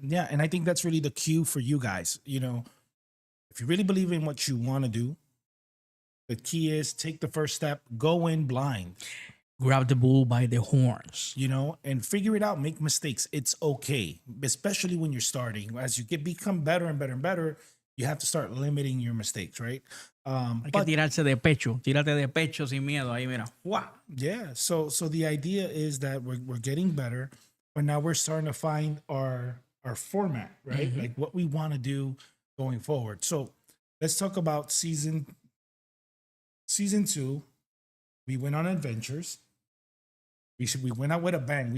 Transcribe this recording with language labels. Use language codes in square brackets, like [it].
[en] Yeah, and I think that's really the cue for you guys. If you really believe in what you want to do, the key is take the first step, go in blind. grab the bull by the horns. you know, and figure it out, make mistakes. It's okay, especially when you're starting. As you become better and better and better, you have to start limiting your mistakes, right? [es] Hay que tirarse de pecho. Tírate de pecho sin miedo. Ahí, mira. ¡Fua! [en] Yeah. So the idea is that we're getting better, but now we're starting to find our format, right? Like what we want to do going forward. So let's talk about season 2. We went on adventures. We went out with a bang.